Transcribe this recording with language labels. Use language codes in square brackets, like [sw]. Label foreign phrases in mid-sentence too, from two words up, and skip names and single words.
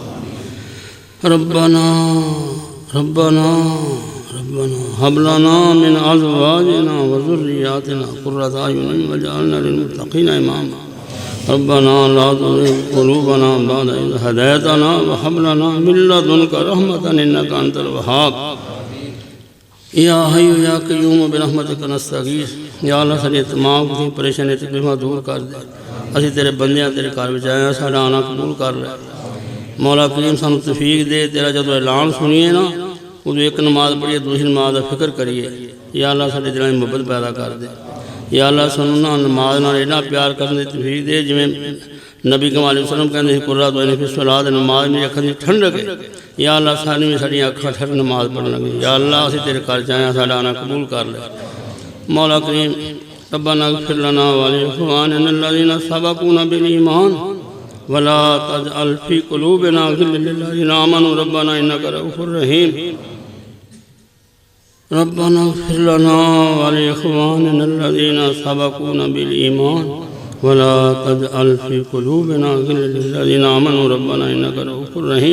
[ar] ربنا ربنا ربنا هب لنا من أزواجنا وذرياتنا قرة أعين واجعلنا للمتقين إماما. ربنا لا تزغ قلوبنا بعد إذ هديتنا وهب لنا من لدنك رحمة إنك أنت الوهاب. يا حي يا قيوم برحمتك نستغيث. [pa] یا اللہ ساڈی تمام دی پریشانی تکلیفاں دور کر دے. اسیں تیرے بندیاں تیرے گھر وچ آئے ہاں، ساڈا آنا قبول کر لے. مولا کریم سانوں توفیق دے. تیرا جدوں اعلان سنیے نا اودوں ایک نماز پڑھیے دوسری نماز کا فکر کریے. یا اللہ ساڈے دلاں میں محبت پیدا کر دے۔ یا اللہ سانوں نا نماز نال اینا پیار کرنے کی توفیق دے جویں نبی کریم علیہ وسلم کہندے [ar] قرة عيني في الصلاة, [pa] نماز میری اکھاں دی ٹھنڈک ہے. یا اللہ سانوں بھی ساڈیاں اکھاں ٹھنڈ نماز پڑھن لگے۔ یا اللہ اسیں تیرے گھر چ آئے ہاں، ساڈا آنا قبول کر لے. مولا کریم [ar] ربنا اغفر لنا ولإخواننا الذين سبقونا بالإيمان ولا تجعل في قلوبنا غلا للذين آمنوا ربنا إنك رءوف رحيم. ربنا اغفر لنا ولإخواننا الذين سبقونا بالإيمان ولا تجعل في قلوبنا غلا للذين آمنوا ربنا إنك رءوف رحيم.